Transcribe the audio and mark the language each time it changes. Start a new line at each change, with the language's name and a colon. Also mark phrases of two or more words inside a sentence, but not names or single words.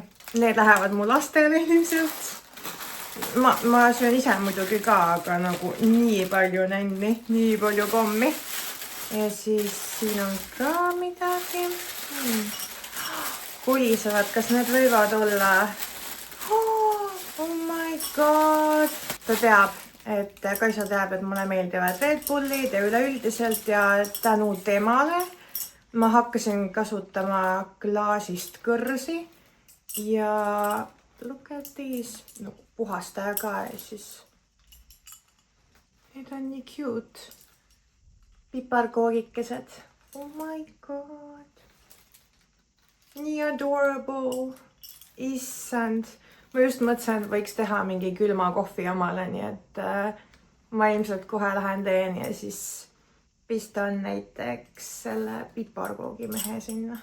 Estonian: Need lähevad mu lastele ilmselt. Ma söön ise muidugi ka, aga nagu nii palju nänni, nii palju kommi. Ja siis siin on ka midagi. Kulisevad, kas need võivad olla?
English: Oh my god!
Estonian: Ta teab, et Kaisa teab, et mulle meeldivad Red Bullid ja üleüldiselt ja tänu temale ma hakkasin kasutama klaasist kõrsi ja
English: look at these.
Estonian: Puhastaja ka ja siis need on nii cute.
English: Piparkoogikesed. Oh my god.
Estonian: Nii adorable. Issand. Ma just mõtlesin, et võiks teha mingi külma kohvi omale, nii et ma ilmselt kohe lähen teen ja siis pistan näiteks selle piparkoogimehe sinna.